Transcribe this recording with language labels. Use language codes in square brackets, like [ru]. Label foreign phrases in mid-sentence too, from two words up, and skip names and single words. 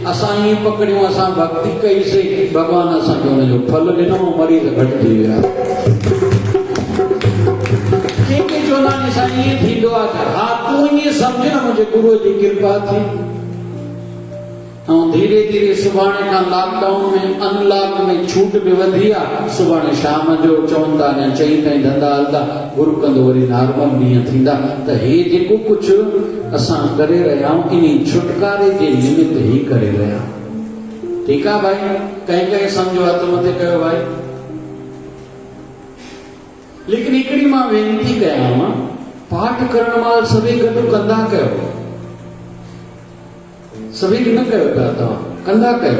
[sd] असां ईअं पकड़ियूं, असां भक्ति कईसीं, भॻवान असांखे हुनजो फल ॾिनो, मरीज़ घटिजी विया। कंहिंखे चवंदा आहिनि साईं ईअं थींदो आहे, हा तूं ईअं सम्झ न मुंहिंजे गुरूअ जी कृपा थी। ऐं धीरे धीरे सुभाणे खां लॉकडाउन में अनलॉक में छूट बि वधी आहे। सुभाणे शाम जो चवनि था अञा 4 ताईं धंधा हलंदा, गुरू कंदो वरी नॉर्मल ॾींहं थींदा। त हे जेको कुझु असां करे रहिया आहियूं इन छुटकारे जे निमित्त ई करे रहिया आहियूं। ठीकु आहे भाई, कंहिं कंहिं सम्झो हथ मथे कयो भाई। लेकिन हिकिड़ी मां वेनती कयां, पाठ करण महिल सभई गॾु कंदा कयो, सभी न कयो पिया, तव्हां कंदा कयो।